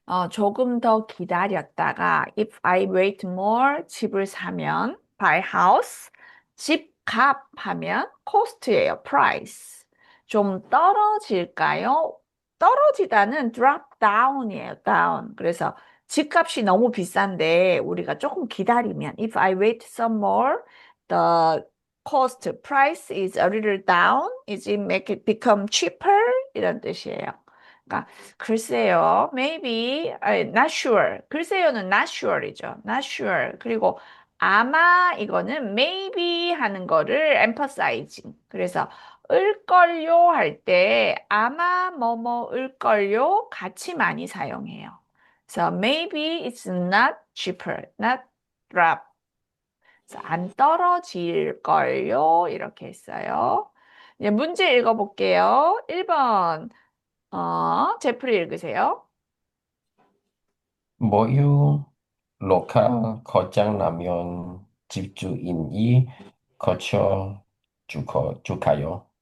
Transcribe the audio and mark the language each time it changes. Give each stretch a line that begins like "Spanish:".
Korean: 조금 더 기다렸다가
English: if I wait more
Korean: 집을 사면
English: buy house
Korean: 집값 하면 cost예요. price. 좀 떨어질까요? 떨어지다는 drop down이에요.
English: down.
Korean: 그래서 집값이 너무 비싼데 우리가 조금 기다리면
English: if I wait some more the cost price is a little down. is it make it become cheaper?
Korean: 이런 뜻이에요.
English: 그러니까 글쎄요, maybe, not sure.
Korean: 글쎄요는
English: not sure
Korean: 이죠. not sure. 그리고 아마 이거는 maybe 하는 거를 emphasizing. 그래서 을걸요 할 때 아마 뭐뭐 을걸요 같이 많이 사용해요.
English: 그래서 maybe it's not cheaper, not drop.
Korean: 그래서 안 떨어질걸요 이렇게 했어요. 이제 문제 읽어볼게요. 1번. 제프리 읽으세요. 모유 로카 거장라면 집주인이 거쳐 주가요.